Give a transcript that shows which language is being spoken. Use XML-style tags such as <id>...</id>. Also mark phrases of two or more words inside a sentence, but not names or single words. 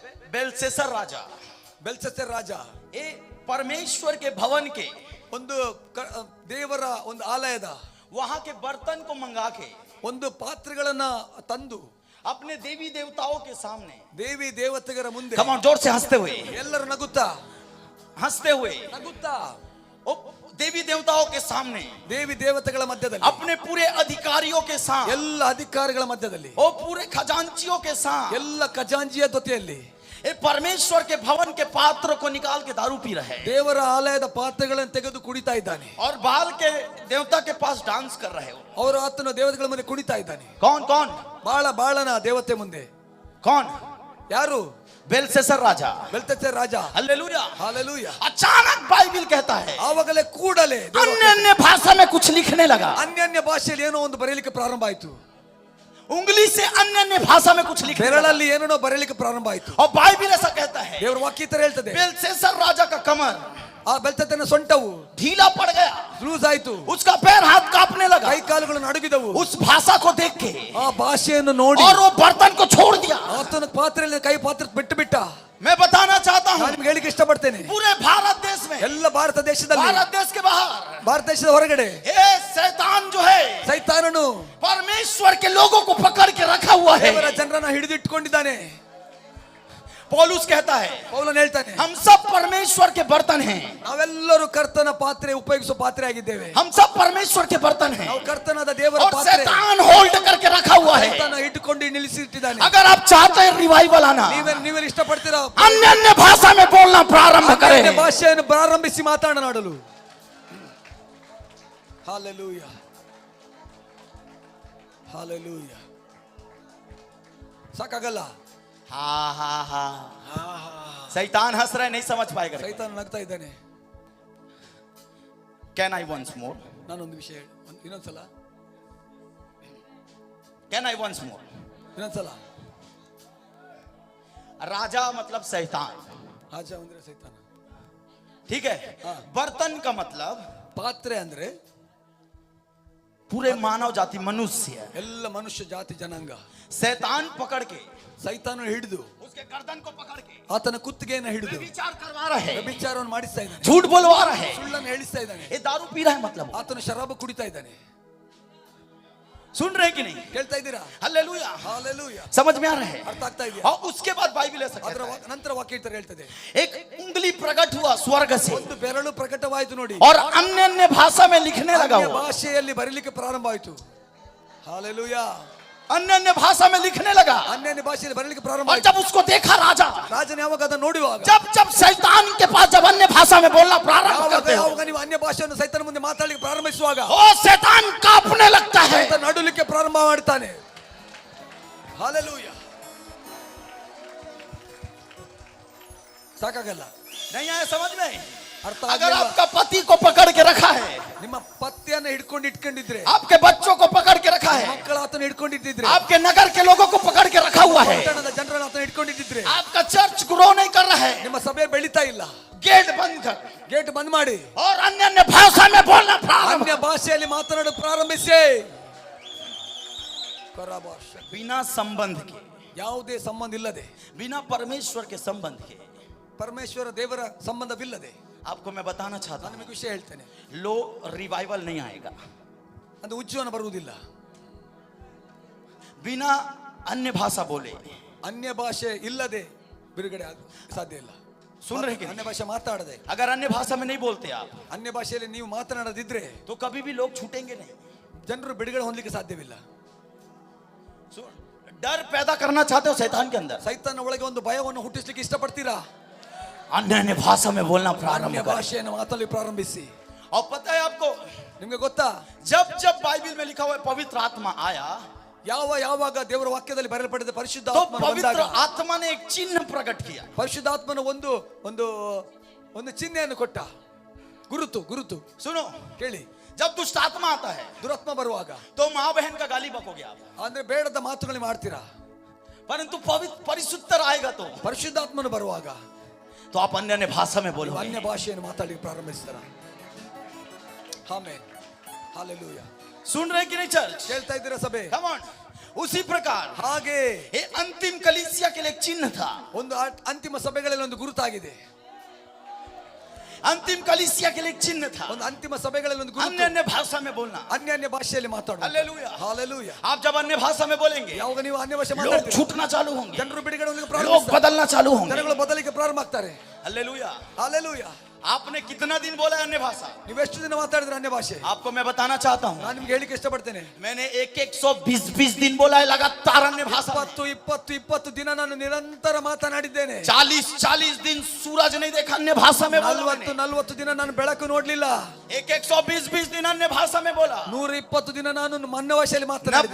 <hi>बेलशस्सर राजा</hi> <kn>ಬೆಲ್ಶಚ್ಚರ್ ರಾಜ</kn> <hi>ए परमेश्वर के भवन के</hi> <kn>ಒಂದು ದೇವರ ಒಂದು ಆಲಯದ</kn> <hi>वहां के बर्तन को मंगा के</hi> <kn>ಒಂದು ಪಾತ್ರೆಗಳನ್ನ ತಂದು</kn> <hi>अपने देवी देवताओं के सामने,</hi> <kn>ದೇವಿ ದೇವತೆಗಳ ಮುಂದೆ</kn> <en>come on</en> <hi>जोर से हंसते हुए,</hi> <kn>ಎಲ್ಲರೂ ನಗುತ್ತಾ</kn> <hi>नगुत्ता ओ देवी देवताओं के सामने,</hi> <kn>ದೇವಿ ದೇವತೆಗಳ ಮಧ್ಯದಲ್ಲಿ</kn> <hi>अपने पूरे अधिकारियों के साथ,</hi> <kn>ಎಲ್ಲ ಅಧಿಕಾರಿಗಳ ಮಧ್ಯದಲ್ಲಿ</kn> <hi>ओ पूरे खजांचियों के साथ,</hi> <kn>ಎಲ್ಲ ಖಜಾಂಚಿಯ ಜೊತೆಯಲ್ಲಿ</kn> <hi>ये परमेश्वर के भवन के पात्र को निकाल के दारू पी रहे हैं</hi> <kn>ದೇವರ ಆಲಯದ ಪಾತ್ರೆಗಳನ್ನು ತೆಗೆದು ಕುಡಿತಾ ಇದ್ದಾನೆ.</kn> <hi>और बाल के देवता के पास डांस कर रहे हो.</hi> <kn>ಅವರು ಆತನ ದೇವತೆಗಳ ಮುಂದೆ ಕುಡಿತಾ ಇದ್ದಾನೆ.</kn> <hi>कौन कौन?</hi> <kn>ಬಾಳನ ದೇವತೆ ಮುಂದೆ.</kn> <hi>कौन?</hi> <kn>ಯಾರು?</kn> <hi>बेलशस्सर राजा. बेलशस्सर राजा. हालेलुया हालेलुया. अचानक बाइबल कहता है</hi> <kn>ಆವಾಗಲೇ ಕೂಡಲೇ</kn> <hi>अन्य भाषा में कुछ लिखने लगा.</hi> <kn>ಅನ್ಯ ಭಾಷೆಯಲ್ಲಿ ಏನೋ ಒಂದು ಬರೆಯಲಿಕ್ಕೆ ಪ್ರಾರಂಭ ಆಯಿತು.</kn> <hi>उंगली से अन्य भाषा में कुछ लिखने लगा.</hi> <kn>ಬೆರಳಲ್ಲಿ ಏನೋ ಬರೆಯಲಿಕ್ಕೆ ಪ್ರಾರಂಭ ಆಯಿತು.</kn> <hi>और बाइबल ऐसा कहता है,</hi> <kn>ದೇವರ ವಾಕ್ಯ ತರ ಹೇಳ್ತದೆ,</kn> <hi>बेलशस्सर राजा का कमर,</hi> <kn>ಆ ಬೆಲ್ಶಚ್ಚರನ ಸೊಂಟವು</kn> <hi>ढीला पड़ गया,</hi> <kn>ಲೂಸ್ ಆಯಿತು.</kn> <hi>उसका पैर हाथ कांपने लगा.</hi> <kn>ಕೈ ಕಾಲುಗಳು ನಡುಗಿದವು.</kn> <hi>उस भाषा को देख के</hi> <kn>ಆ ಭಾಷೆಯನ್ನು ನೋಡಿ</kn> <hi>और वो बर्तन को छोड़ दिया.</hi> <kn>ಆತನ ಪಾತ್ರೆಯಲ್ಲಿ ಕೈ ಪಾತ್ರೆ ಬಿಟ್ಟು ಬಿಟ್ಟ.</kn> <hi>मैं बताना चाहता हूँ,</hi> <kn>ನಾನು ನಿಮಗೆ ಹೇಳಿಕ್ಕೆ ಇಷ್ಟಪಡ್ತೇನೆ,</kn> <hi>पूरे भारत देश में,</hi> <kn>ಎಲ್ಲ ಭಾರತ ದೇಶದಲ್ಲಿ,</kn> <hi>भारत देश के बाहर,</hi> <kn>ಭಾರತ ದೇಶದ ಹೊರಗಡೆ</kn> <hi>ये शैतान जो है</hi> <kn>ಸೈತಾನನು</kn> <hi>परमेश्वर के लोगों को पकड़ के रखा हुआ है.</hi> <kn>ದೇವರ ಜನರನ್ನ ಹಿಡಿದು ಇಟ್ಟುಕೊಂಡಿದ್ದಾನೆ.</kn> <hi>पौलुस कहता है,</hi> <kn>ಪೌಲನು ಹೇಳ್ತಾನೆ,</kn> <hi>हम सब परमेश्वर के बर्तन हैं.</hi> <kn>ನಾವೆಲ್ಲರೂ ಕರ್ತನ ಪಾತ್ರೆ ಉಪಯೋಗಿಸುವ ಪಾತ್ರೆ ಆಗಿದ್ದೇವೆ.</kn> <hi>हम सब परमेश्वर के बर्तन हैं.</hi> <kn>ನಾವು ಕರ್ತನಾದ ದೇವರ</kn> <hi>और</hi> <kn>ಪಾತ್ರೆ.</kn> <hi>शैतान होल्ड करके रखा हुआ है.</hi> <kn>ಸೈತಾನ ಇಟ್ಟುಕೊಂಡು ನಿಲ್ಲಿಸಿಟ್ಟಿದ್ದಾನೆ.</kn> <hi>अगर आप चाहते हैं रिवाइवल आना,</hi> <kn>ನೀವೇನು ಇಷ್ಟಪಡ್ತೀರಾ?</kn> <hi>अन्य भाषा में बोलना प्रारंभ करें.</hi> <kn>ಅನ್ಯ ಭಾಷೆಯನ್ನು ಪ್ರಾರಂಭಿಸಿ ಮಾತನಾಡಲು. ಹಾಲೆಲೂಯಾ, ಹಾಲೆಲೂಯಾ. ಸಾಕಾಗಲ್ಲ.</kn> <hi>हाँ हाँ हाँ, शैतान हंस रहा है, नहीं समझ पाएगा.</hi> <kn>ಸೈತಾನ ನಗ್ತಾ ಇದ್ದಾನೆ.</kn> <en>can I once more?</en> <kn>ನಾನೊಂದು ವಿಷಯ ಇನ್ನೊಂದ್ಸಲ,</kn> <en>can I once more?</en> <kn>ಇನ್ನೊಂದ್ಸಲ.</kn> <hi>राजा मतलब शैतान,</hi> <kn>ರಾಜ ಅಂದ್ರೆ ಸೈತಾನ.</kn> <hi>ठीक है. बर्तन का मतलब</hi> <kn>ಪಾತ್ರೆ ಅಂದ್ರೆ</kn> <hi>पूरे मानव जाति, मनुष्य.</hi> <kn>ಎಲ್ಲ ಮನುಷ್ಯ ಜಾತಿ ಜನಾಂಗ.</kn> <hi>शैतान पकड़ के,</hi> <kn>ಸೈತಾನ ಹಿಡಿದು</kn> <hi>उसके गर्दन को पकड़ के</hi> <kn>ಆತನ ಕುತ್ತಿಗೆಯನ್ನು ಹಿಡಿದು</kn> <hi>विचार करवा रहे हैं,</hi> <kn>ವ್ಯಭಿಚಾರವನ್ನು ಮಾಡಿಸ್ತಾ ಇದ್ದಾನೆ.</kn> <hi>झूठ बोलवा रहे हैं,</hi> <kn>ಸುಳ್ಳನ್ನು ಹೇಳಿಸ್ತಾ ಇದ್ದಾನೆ.</kn> <hi>ये दारू पी रहा है मतलब.</hi> <kn>ಆತನ ಶರಾಬು ಕುಡಿತಾ ಇದ್ದಾನೆ.</kn> <hi>सुन रहे हैं कि नहीं?</hi> <kn>ಕೇಳ್ತಾ ಇದ್ದೀರಾ?</kn> <hi>हालेलुया.</hi> <kn>ಹಾಲೆಲೂಯಾ.</kn> <hi>समझ में आ रहा है?</hi> <kn>ಅರ್ಥ ಆಗ್ತಾ ಇದೆಯಾ?</kn> <hi>और उसके बाद बाइबल ऐसा</hi> <kn>ಅದರ</kn> <hi>कहता है,</hi> <kn>ನಂತರ ವಾಕ್ಯ ತರ ಹೇಳ್ತದೆ,</kn> <hi>एक उंगली प्रकट हुआ स्वर्ग से</hi> <kn>ಒಂದು ಬೆರಳು ಪ್ರಕಟವಾಯಿತು ನೋಡಿ,</kn> <hi>और अन्य भाषा में लिखने लगा.</hi> <kn>ಅನ್ಯ</kn> <hi>वो</hi> <kn>ಭಾಷೆಯಲ್ಲಿ ಬರೀಲಿಕ್ಕೆ ಪ್ರಾರಂಭ ಆಯಿತು. ಹಾಲೆಲೂಯಾ.</kn> <hi>अन्य भाषा में लिखने लगा.</hi> <kn>ಅನ್ಯ ಭಾಷೆಯಲ್ಲಿ ಬರೀಲಿಕ್ಕೆ ಪ್ರಾರಂಭ</kn> <hi>और</hi> <kn>ಆಯಿತು.</kn> <hi>जब उसको देखा राजा,</hi> <kn>ರಾಜನ ಯಾವಾಗ ಅದನ್ನು ನೋಡುವಾಗ,</kn> <hi>जब शैतान के पास जब अन्य भाषा में बोलना प्रारंभ करते हो,</hi> <kn>ಯಾವಾಗ ನೀವು ಅನ್ಯ ಭಾಷೆಯನ್ನು ಸೈತಾನ ಮುಂದೆ ಮಾತಾಡಲಿಕ್ಕೆ ಪ್ರಾರಂಭಿಸುವಾಗ</kn> <hi>ओ शैतान कांपने लगता है.</hi> <kn>ಸೈತಾನ ನಡುಲಿಕ್ಕೆ ಪ್ರಾರಂಭ ಮಾಡ್ತಾನೆ. ಹಾಲೆಲೂಯಾ. ಸಾಕಾಗಲ್ಲ.</kn> <hi>नहीं आया समझ में?</hi> <kn>ಅರ್ಥ</kn> <hi>अगर</hi> <kn>ಆಗಲಿಲ್ಲ.</kn> <hi>आपका पति को पकड़ के रखा है,</hi> <kn>ನಿಮ್ಮ ಪತ್ತೆಯನ್ನು ಇಟ್ಕೊಂಡಿದ್ರೆ,</kn> <hi>आपके बच्चों को पकड़ के रखा है,</hi> <kn>ಮಕ್ಕಳ ಆತನ ಇಟ್ಕೊಂಡಿದ್ರೆ,</kn> <hi>आपके नगर के लोगों को पकड़ के रखा हुआ है,</hi> <kn>ಪಟ್ಟಣದ ಜನರನ್ನು ಆತನ ಇಟ್ಕೊಂಡಿದ್ರೆ,</kn> <hi>आपका</hi> <en>church grow</en> <hi>नहीं कर रहा है,</hi> <kn>ನಿಮ್ಮ ಸಭೆ ಬೆಳೀತಾ ಇಲ್ಲ,</kn> <hi>गेट बंद कर</hi> <kn>ಗೇಟ್ ಬಂದ್ ಮಾಡಿ</kn> <hi>और अन्य भाषा में बोलना प्रारंभ</hi> <kn>ಅನ್ಯ ಭಾಷೆಯಲ್ಲಿ ಮಾತನಾಡಲು ಪ್ರಾರಂಭಿಸಿ.</kn> <hi>बिना संबंध के,</hi> <kn>ಯಾವುದೇ ಸಂಬಂಧ ಇಲ್ಲದೆ,</kn> <hi>बिना परमेश्वर के संबंध के,</hi> <kn>ಪರಮೇಶ್ವರ ದೇವರ ಸಂಬಂಧವಿಲ್ಲದೆ,</kn> <hi>आपको मैं बताना चाहता</hi> <kn>ನಾನು ನಿಮಗೆ ವಿಷಯ ಹೇಳ್ತೇನೆ,</kn> <hi>हूं, लो रिवाइवल नहीं आएगा.</hi> <kn>ಅದು ಉಜ್ಜೀವನ ಬರುವುದಿಲ್ಲ.</kn> <hi>बिना अन्य भाषा बोले,</hi> <kn>ಅನ್ಯ ಭಾಷೆ ಇಲ್ಲದೆ ಬಿಡುಗಡೆ ಸಾಧ್ಯ ಇಲ್ಲ.</kn> <hi>सुन रहे कि</hi> <kn>ಅನ್ಯ ಭಾಷೆ ಮಾತಾಡದೆ,</kn> <hi>अगर अन्य भाषा में नहीं बोलते आप,</hi> <kn>ಅನ್ಯ ಭಾಷೆಯಲ್ಲಿ ನೀವು ಮಾತನಾಡದಿದ್ರೆ</kn> <hi>तो कभी भी लोग छूटेंगे नहीं.</hi> <kn>ಜನರು ಬಿಡುಗಡೆ ಹೊಂದಲಿಕ್ಕೆ ಸಾಧ್ಯವಿಲ್ಲ.</kn> <hi>डर पैदा करना चाहते हो शैतान के अंदर,</hi> <kn>ಸೈತಾನ ಒಳಗೆ ಒಂದು ಭಯವನ್ನು ಹುಟ್ಟಿಸ್ಲಿಕ್ಕೆ ಇಷ್ಟಪಡ್ತೀರಾ?</kn> <hi>अन्य भाषा में बोलना प्रारंभ</hi> <kn>ಅನ್ಯ</kn> <hi>करें.</hi> <kn>ಭಾಷೆಯನ್ನು ಮಾತಾಡಲಿಕ್ಕೆ ಪ್ರಾರಂಭಿಸಿ.</kn> <hi>और पता है आपको,</hi> <kn>ನಿಮ್ಗೆ ಗೊತ್ತಾ,</kn> <hi>जब बाइबल में लिखा हुआ है पवित्र आत्मा आया,</hi> <kn>ಯಾವಾಗ ದೇವರ ವಾಕ್ಯದಲ್ಲಿ ಬರೆಯಲ್ಪಟ್ಟಿದೆ ಪರಿಶುದ್ಧ</kn> <hi>तो</hi> <kn>ಆತ್ಮನು</kn> <hi>पवित्र</hi> <kn>ಬಂದಾಗ,</kn> <hi>आत्मा ने एक चिन्ह प्रकट किया.</hi> <kn>ಪರಿಶುದ್ಧಾತ್ಮನ ಒಂದು ಒಂದು ಒಂದು ಚಿಹ್ನೆಯನ್ನು ಕೊಟ್ಟ. ಗುರುತು</kn> <hi>सुनो,</hi> <kn>ಕೇಳಿ,</kn> <hi>जब दुष्ट आत्मा आता है</hi> <kn>ದುರಾತ್ಮ ಬರುವಾಗ</kn> <hi>तो माँ बहन का गाली बकोगे आप,</hi> <kn>ಅಂದ್ರೆ ಬೇಡದ ಮಾತುಗಳು ಮಾಡ್ತೀರಾ.</kn> <hi>परंतु पवित्र परिशुद्ध आएगा तो</hi> <kn>ಪರಿಶುದ್ಧಾತ್ಮನು ಬರುವಾಗ</kn> <hi>तो आप अन्य भाषा में बोलो.</hi> <kn>ಅನ್ಯ ಭಾಷೆಯನ್ನು ಮಾತಾಡಲಿಕ್ಕೆ ಪ್ರಾರಂಭಿಸ್ತಾರ. ಆಮೆನ್. ಹಾಲೆಲೂಯಾ.</kn> <hi>सुन रहे कि नहीं चर्च?</hi> <kn>ಕೇಳ್ತಾ ಇದ್ದೀರಾ ಸಭೆ?</kn> <en>Come on.</en> <hi>उसी प्रकार</hi> <kn>ಹಾಗೆ</kn> <hi>ये अंतिम कलीसिया के लिए एक चिन्ह था।</hi> <kn>ಒಂದು ಅಂತಿಮ ಸಭೆಗಳಲ್ಲಿ ಒಂದು ಗುರುತಾಗಿದೆ,</kn> <hi>अंतिम कलीसिया के लिए एक चिन्ह था,</hi> <kn>ಒಂದು ಅಂತಿಮ ಸಭೆಗಳಲ್ಲಿ ಒಂದು</kn> <hi>अन्य</hi> <kn>ಗುರುತು,</kn> <hi>अन्य भाषा में बोलना।</hi> <kn>ಅನ್ಯ ಭಾಷೆಯಲ್ಲಿ ಮಾತಾಡೋದು.</kn> <hi>हालेलुया।</hi> <kn>ಹಾಲೆಲೂಯಾ.</kn> <hi>आप जब अन्य भाषा में बोलेंगे</hi> <kn>ಯಾವಾಗ ನೀವು ಅನ್ಯ ಭಾಷೆ</kn> <hi>लोग</hi> <kn>ಮಾತಾಡ್ತೀರಿ,</kn> <hi>छूटना चालू होंगे,</hi> <kn>ಜನರು ಬಿಡುಗಡೆ ಹೊಂದಲಿಕ್ಕೆ</kn> <hi>लोग</hi> <kn>ಪ್ರಾರಂಭಿಸ್ತಾರೆ,</kn> <hi>बदलना चालू होंगे।</hi> <kn>ಜನಗಳು ಬದಲಿಗೆ ಪ್ರಾರಂಭ ಆಗ್ತಾರೆ.</kn> <hi>हालेलुया।</hi> <kn>ಹಾಲೆಲೂಯಾ.</kn> <hi>आपने कितना दिन बोला अन्य भाषा?</hi> <kn>ನೀವು ಎಷ್ಟು ದಿನ ಮಾತಾಡಿದ್ರೆ ಅನ್ಯ ಭಾಷೆ?</kn> <hi>आपको मैं बताना चाहता हूँ,</hi> <kn>ನಾನು ನಿಮ್ಗೆ ಹೇಳಿಕ್ಕೆ ಇಷ್ಟಪಡ್ತೇನೆ,</kn> <hi>मैंने 120 दिन बोला है लगातार अन्य भाषा में।</hi> <kn>20 ದಿನ ನಾನು ನಿರಂತರ ಮಾತನಾಡಿದ್ದೇನೆ.</kn> <hi>40 दिन सूरज नहीं देखा अन्य भाषा में बोला मैंने।</hi> <kn>40 ದಿನ ನಾನು ಬೆಳಕು ನೋಡ್ಲಿಲ್ಲ.</kn> <hi>120 दिन अन्य भाषा में बोला।</hi> <kn>120 ದಿನ ನಾನು ಅನ್ಯ ಭಾಷೆಯಲ್ಲಿ ಮಾತನಾಡಿದೆ.</kn>